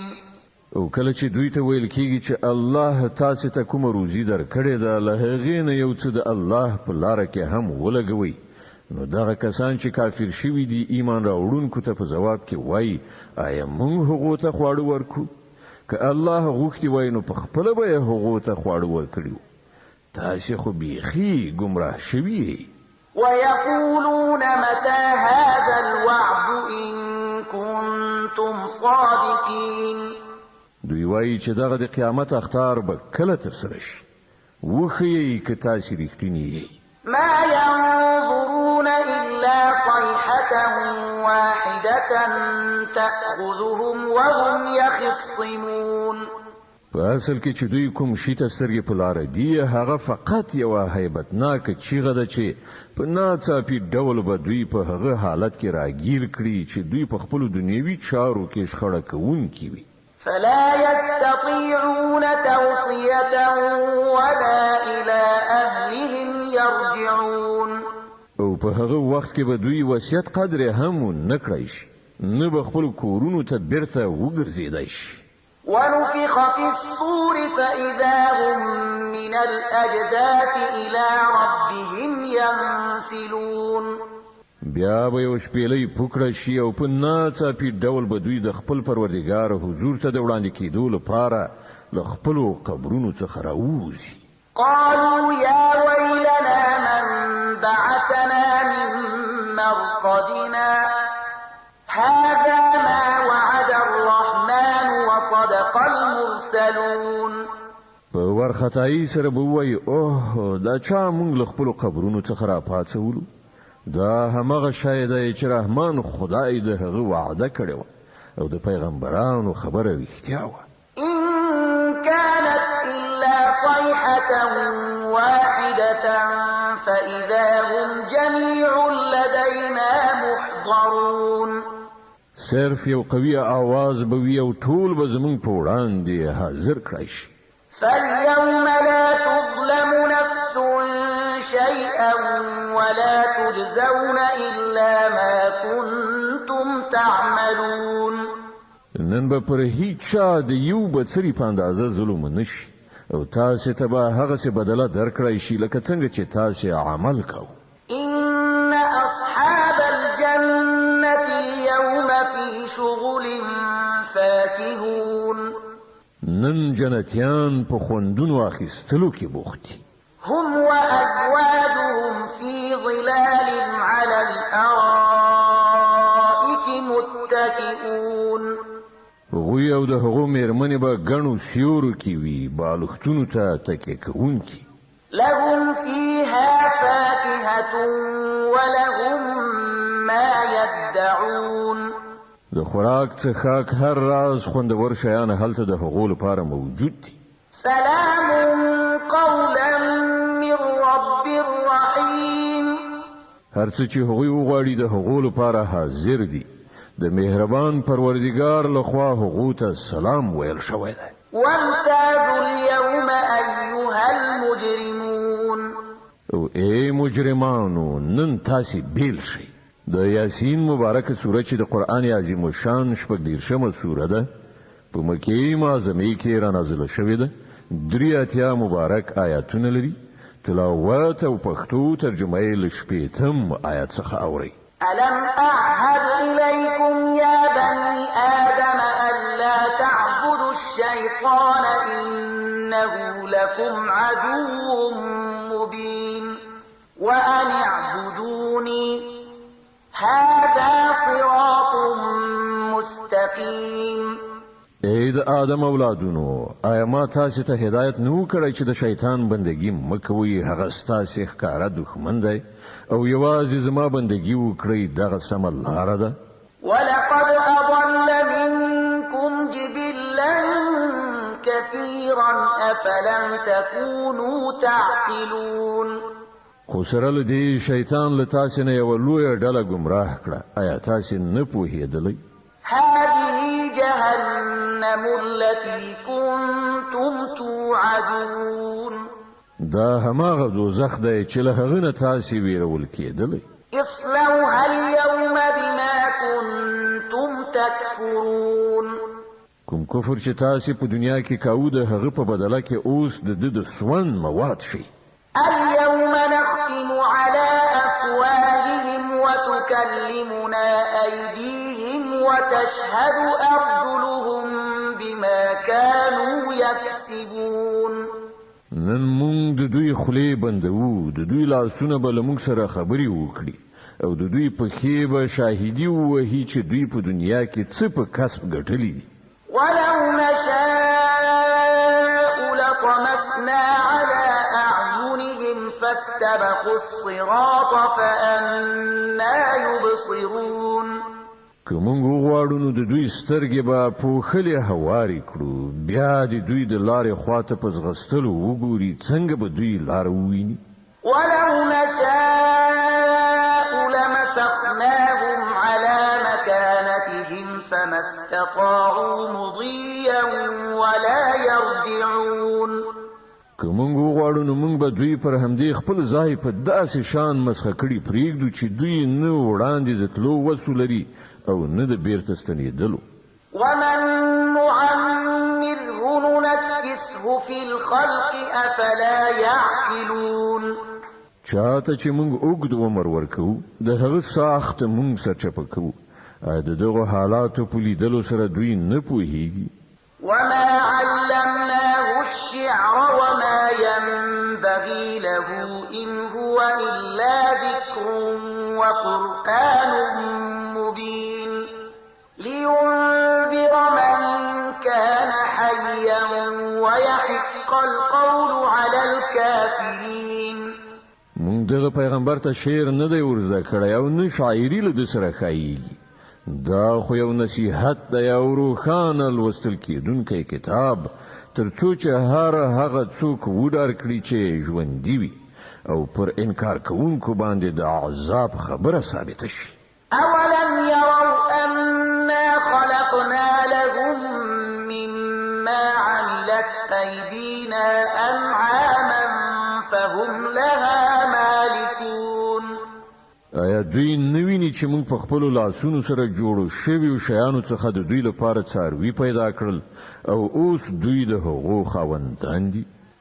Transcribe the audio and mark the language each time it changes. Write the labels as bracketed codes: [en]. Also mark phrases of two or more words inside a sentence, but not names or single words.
[ps] او کله چې دوی ته ویل کېږي چې الله تاسو ته کوم روزي درکړې ده له هغې نه یو څه د الله په لاره کې هم ولګوي نو دغه کسان چې کافر شوي دي ایمان راوړونکو ته په جواب کې وایي آیا موږ هغو ته خواړه ورکو که الله غوښتي وای نو په خپله به یې هغو ته خواړه ورکړي تاسې خو بیخي ګمراه شوي [ar] ويقولون متى هذا الوعد إن كنتم صادقين [ps] دوی وایي چې دغه د قیامت اختار به کله ترسره شي وښیئ که تاسې رښتیني یئ [ar] ما ينظرون إلا صيحة واحدة تأخذهم وهم يخصمون [ps] په اصل کې چې دوی کوم شي ته سترګې په لاره دي هغه فقط یوه هیبتناکه چیغه ده چې په ناڅاپي ډول به دوی په هغه حالت کې راګیر کړي چې دوی په خپلو دنیوي چارو کې شخړه کوونکي وي [ar] فلا يستطيعون توصية ولا إلى أهلهم يرجعون [ps] او په هغه وخت کې به دوی وصیت قدر هم نه کړی شي نه به خپل کورونو ته بیرته وګرځېدای شي [ar] ونفخ في الصور فإذا هم من الأجداث إلى ربهم ينسلون. [ps] بیا به یو شپېلۍ پوکړه شي او په ناڅاپي ډول به دوی د خپل پروردګار حضور ته د وړاندې کېدو لپاره له خپلو قبرونو څخه راووځي. [ar] قالوا يا ويلنا من بعثنا من مرقدنا هذا ما وعد الرحمن وصدق المرسلون. [ps] په ورختایي سره به وایي اوه دا چا موږ له خپلو قبرونو څخه راپاڅولو، دا همغه شی دی چې رحمان خدای د هغه وعده کړې وه او د پیغمبرانو خبره رښتیا وه. [ar] إن كانت إلا صيحة واحدة فإذا هم جميع لدينا محضرون. [ps] صرف یو قوي आवाज به وي او ټول به زمونږ په وړاندې حاضر کړای شي. [ar] فاليوم لا تظلم نفس شيئا ولا تجزون إلا ما كنتم تعملون. [ps] نن به پر هیڅ چا د یو بڅري په اندازه ظلم نشي او تاسو ته به هغه څه بدله درکړای شي لکه څنګه چې تاسو عمل کوئ. [ar] إن أصحاب الجنة اليوم في شغل فاكهون. [ps] نن جنتیان په خوندونو اخیستلو کې بوخت دي. [ar] هم وأزواجهم في ظلال على الأرائك متكئون. [ps] هغوی او د هغو میرمنې به ګڼو سیورو کې وي بالښتونو ته تکیه کوونکي. [ar] لهم فيها فاكهة ولهم ما يدعون. [ps] د خوراک څښاک هر راز خوندور شیان هلته د هغو لپاره موجود دي. [ar] سلام قولا من رب رحيم. [ps] هر څه چې هغوی وغواړي د هغو لپاره حاضر دي. د مهربان پروردګار لخوا هغو ته سلام ویل شوی دی. [ar] وامتازوا اليوم أيها المجرمون. [ps] او ای مجرمانو نن تاسې بیل شئ. د یاسین مبارکه سوره چې د قرآن عظیم الشان 14مه سوره ده په مکې معظمې کې را نازله شوې ده. 83 مبارک آیاتونه لري. تلاوت او پښتو ترجمه یې له 8م آیات څخه اورئ. [ar] ألم أعهد إليكم يا بني آدم ألا تعبدوا الشيطان إنه لكم عدو مبين وأن اعبدوني هذا صراط مستقيم. [ps] اې د آدم اولادونو آیا ما تاسو ته هدایت نو کړی چې د شیطان بندگی مکوئ؟ هغه ستاسو ښکاره دښمن دی او یوازې زما بندگی وکړئ، دغه سمه لاره ده. [ar] ولقد أضل منكم جبلا كثيرا أفلم تكونوا تعقلون. [ps] خو سره له دې شیطان له تاسو نه یوه لویه ډله ګمراه کړه. آیا تاسو نه پوهېدلی؟ [ar] هذه جهنم التي كنتم توعدون. [ps] دا هماغه دوزخ دی چې له هغه نه تاسو ویرول کېدلی. [ar] اصلوها اليوم بما كنتم تكفرون. [ps] کوم کفر چې تاسو په دنیا کې کاوه د هغه په بدله کې اوس د سون مواد شي. [ar] اليوم نختم على أفواههم وتكلمنا أيديهم وتشهد أرجلهم بما كانوا يكسبون. [ps] نن مونږ د دوی خولې بندوو، د دوی لاسونه به له مونږ سره خبرې وکړي او د دوی پښې به شاهدي ووهي چې دوی په دنیا کې څه په کسب ګټلي دي. [ar] ولو نشاء لطمسنا على أعينهم فاستبقوا الصراط فأنا يبصرون. [ps] که مونږ وغواړو نو د دوی سترګې به پوښلې هوارې کړو، بیا د دوی د لارې خواته په ځغستلو وګوري څنګه به دوی لاره وویني. [ar] ولو نشاء لمسخناهم على مكانتهم فما استطاعوا مضيا ولا يرجعون. [ps] که مونږ وغواړو نو مونږ به دوی پر همدې خپل ځای په داسې شان مسخه کړي پرېږدو چې دوی نه وړاندې د تلو وسو لري او نه د بیرته ستنېدلو. [ar] ومن نعمره نقصه في الخلق أفلا يعقلون [ps] چاته چې موږ اوږد عمر ورکو د هغه ساخت موږ سرچپه کوو د دغه حالاتو په لیدلو سره دوی نه پوهیږي [ar] وما علمناه الشعر وما ينبغي له إن هو إلا ذكر وقرآن مبين لينذر من كان حيا ويحق القول على الكافرين [ps] موږ دغه پیغمبر ته شعر نه دی ورزده کړی او نه شاعري له سره خایيږي دا خو یو نصیحت دی او روښانه لوستل کېدونکی کتاب ترڅو چې هغه څوک وډار کړي چې ژوندي وي او پر انکار کوونکو باندې د عذاب خبره ثابته شي [ar] أولم يروا أنا خلقنا لهم مما عملت أيدينا أنعاما فهم لها مالكون [ps] آیا دوی نویني چې موږ په خپل لاسونو سره جوړو شویو شیانو څخه د دوی لپاره څاروي پیدا کړل او اوس دوی د هغو خاوندان دي